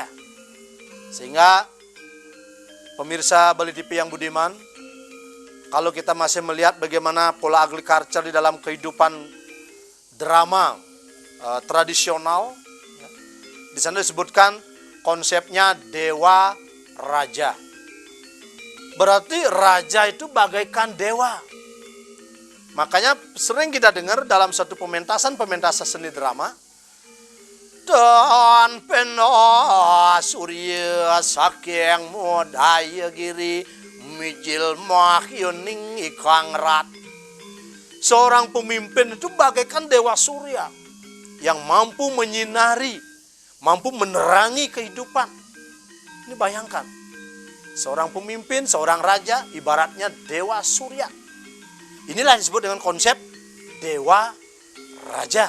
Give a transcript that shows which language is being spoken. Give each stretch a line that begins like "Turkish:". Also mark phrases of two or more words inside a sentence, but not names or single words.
Indonesian: Sehingga pemirsa Bali TV yang budiman, kalau kita masih melihat bagaimana pola agriculture di dalam kehidupan drama tradisional, ya, di sana disebutkan konsepnya dewa raja. Berarti raja itu bagaikan dewa. Makanya sering kita dengar dalam satu pementasan seni drama, dan
Kawi: pena surya saking modaya giri mijil mahyuning ikang rat.
Indonesian: Seorang pemimpin itu bagaikan dewa surya yang mampu menyinari, mampu menerangi kehidupan. Ini bayangkan, seorang pemimpin, seorang raja ibaratnya dewa surya. Inilah yang disebut dengan konsep dewa raja.